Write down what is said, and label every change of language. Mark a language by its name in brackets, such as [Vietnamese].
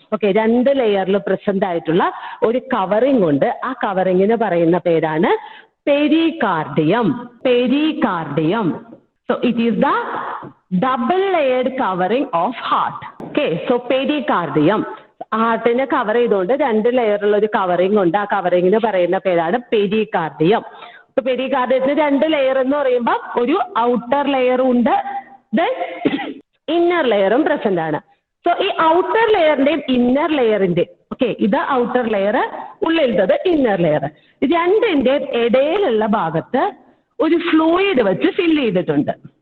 [Malayalam] Okay, 2 ലെയറിൽ present ആയിട്ടുള്ള ഒരു കവറിംഗ് ഉണ്ട്. ആ കവറിങ്ങിന് പറയുന്ന പേരാണ് pericardium. Pericardium. [English] So it is the double layered covering of heart. Okay, so pericardium. [Malayalam] ഹാർട്ടിനെ cover ചെയ്തുകൊണ്ട് 2 ലെയറുള്ള ഒരു കവറിംഗ് ഉണ്ട്. ആ കവറിങ്ങിന് പറയുന്ന പേരാണ് പെരികാർഡിയം. ഇപ്പൊ പെരികാർഡിയത്തിന് 2 ലെയർ എന്ന് പറയുമ്പോൾ ഒരു ഔട്ടർ ലെയറും ഉണ്ട്, ദെൻ ഇന്നർ ലെയറും പ്രസന്റ് ആണ്. സോ ഈ ഔട്ടർ ലെയറിന്റെയും ഇന്നർ ലെയറിന്റെയും, ഓക്കെ, ഇത് ഔട്ടർ ലെയർ, ഉള്ളിലത്തത് ഇന്നർ ലെയർ, രണ്ടിന്റെയും ഇടയിലുള്ള ഭാഗത്ത് ഒരു ഫ്ലൂയിഡ് വെച്ച് ഫില്ല് ചെയ്തിട്ടുണ്ട്.